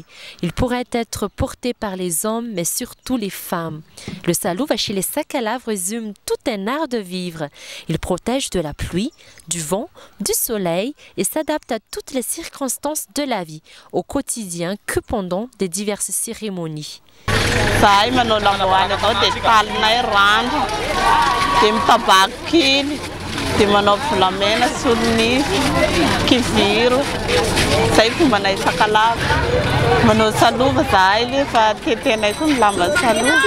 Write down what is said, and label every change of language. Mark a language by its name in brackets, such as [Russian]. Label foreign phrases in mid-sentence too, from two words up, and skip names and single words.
[French] Ils pourraient être portés par les hommes, mais surtout les femmes. Le salouve chez les Sakalaves résume tout un art de vivre. Il protège de la pluie, du vent, du soleil et s'adapte à toutes les circonstances de la vie, au quotidien que pendant des diverses cérémonies. [Malagasy] Sai manao lambahoany avao dia talinay rano dia mitabaky dia manao volamena solonify kiviro zay fombanay Sakalava manao salova zahay lefa tetenay koa ny lamba salova